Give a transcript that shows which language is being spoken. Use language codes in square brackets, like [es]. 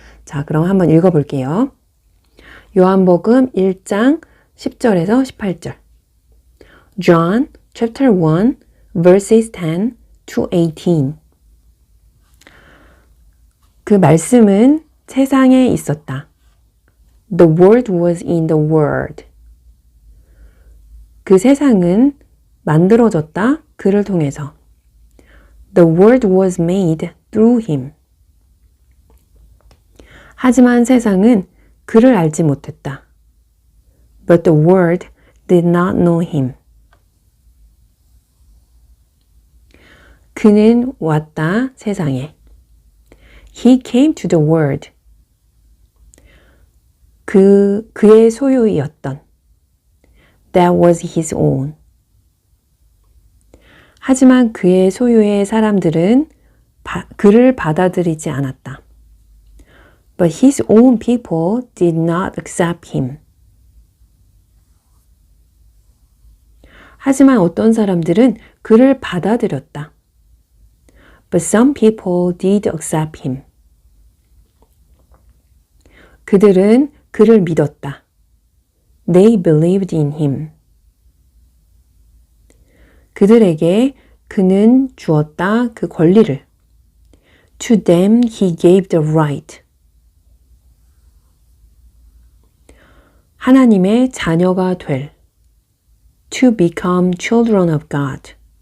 [ko] 자, 그럼 한번 읽어볼게요. 요한복음 1장 10절에서 18절. [en] John chapter 1 verses 10 to 18. [ko] 그 말씀은 세상에 있었다. [en] The word was in the world. [ko] 그 세상은 만들어졌다. 그를 통해서. [en] The world was made through him. [ko] 하지만 세상은 그를 알지 못했다. [en] But the world did not know him. [ko] 그는 왔다 세상에. [en] He came to the world. 그의 소유이었던. That was his own. [ko] 하지만 그의 소유의 사람들은 그를 받아들이지 않았다. [en] But his own people did not accept him. [ko] 하지만 어떤 사람들은 그를 받아들였다. [en] But some people did accept him. [ko] 그들은 그를 믿었다. [en] They believed in him. [ko] 그들에게 그는 주었다 그 권리를. [en] To them he gave the right. [ko] 하나님의 자녀가 될. [en] To become children of God.